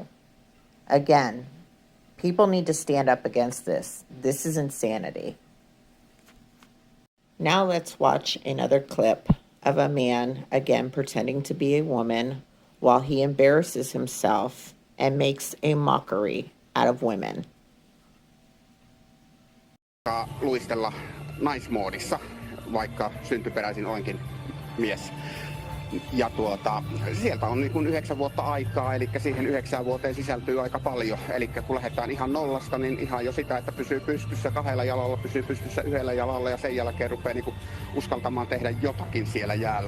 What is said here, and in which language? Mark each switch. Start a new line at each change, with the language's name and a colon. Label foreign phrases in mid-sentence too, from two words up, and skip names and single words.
English: Again, people need to stand up against this. This is insanity. Now let's watch another clip of a man, again, pretending to be a woman while he embarrasses himself and makes a mockery out of women.
Finnish: Luistella naismoodissa, vaikka syntyperäisin olenkin mies. Ja sieltä on niin kuin 9 vuotta aikaa, eli siihen 9 vuoteen sisältyy aika paljon. Eli kun lähdetään ihan nollasta, niin ihan jo sitä, että pysyy pystyssä 2 jalalla, pysyy pystyssä 1 jalalla ja sen jälkeen rupeaa niin kuin uskaltamaan tehdä jotakin siellä jäällä.